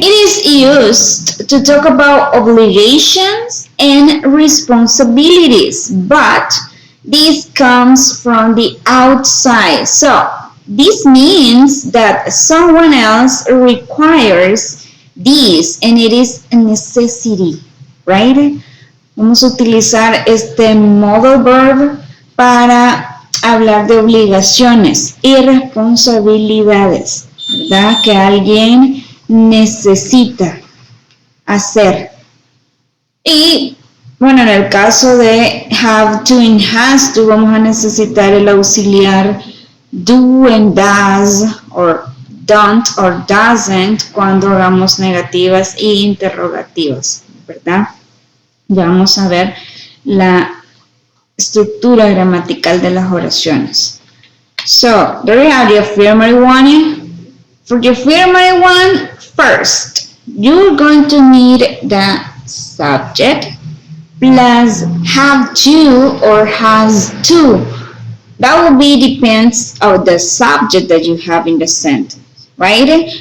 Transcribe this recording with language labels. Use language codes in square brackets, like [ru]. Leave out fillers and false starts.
[en] It is used to talk about obligations and responsibilities, but this comes from the outside. So this means that someone else requires this and it is a necessity, right? [es] Vamos a utilizar este modal verb para hablar de obligaciones y responsabilidades, ¿verdad? Que alguien necesita hacer. Y bueno, en el caso de have to and has to, vamos a necesitar el auxiliar do and does, [en] or don't or doesn't, [es] cuando hagamos negativas e interrogativas, ¿verdad? Ya vamos a ver la estructura gramatical de las oraciones. [en] So, there you have the affirmative one. For the affirmative one, first, you're going to need the subject plus have to or has to. That will be depends on the subject that you have in the sentence, right?